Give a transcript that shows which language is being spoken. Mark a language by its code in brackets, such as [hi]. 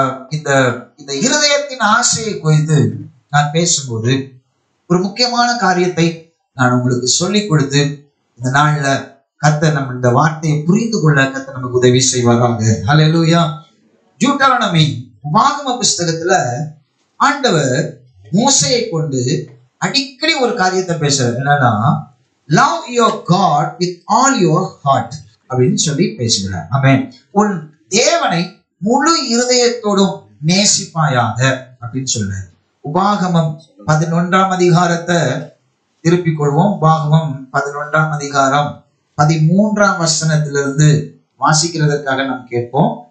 [ta] இந்த இந்த இருதயத்தின் ஆசையை குறித்து நான் பேசும்போது ஒரு முக்கியமான காரியத்தை நான் உங்களுக்கு சொல்லிக் கொடுத்து இந்த நாள்ல கர்த்தர் நம்ம இந்த வார்த்தையை புரிந்து கொள்ள கர்த்தர் நமக்கு உதவி செய்வாராக. ஹல்லேலூயா. டியூட்டரானமி உபாகம புஸ்தகத்துல ஆண்டவர் மோசேயை கொண்டு அடிக்கடி ஒரு காரியத்தை பேசுறாரு. என்னன்னா, [en] love your God with all your heart [ta] அப்படின்னு சொல்லி பேசுகிறார். ஆமென். உன் தேவனை முழு இருதயத்தோடும் நேசிப்பாயாக அப்படின்னு சொல்றாரு. உபாகமம் 11ஆம் அதிகாரத்தை திருப்பிக் கொள்வோம். உபாகமம் 11ஆம் அதிகாரம் 13ஆம் வசனத்திலிருந்து வாசிக்கிறதற்காக நாம் கேட்போம்.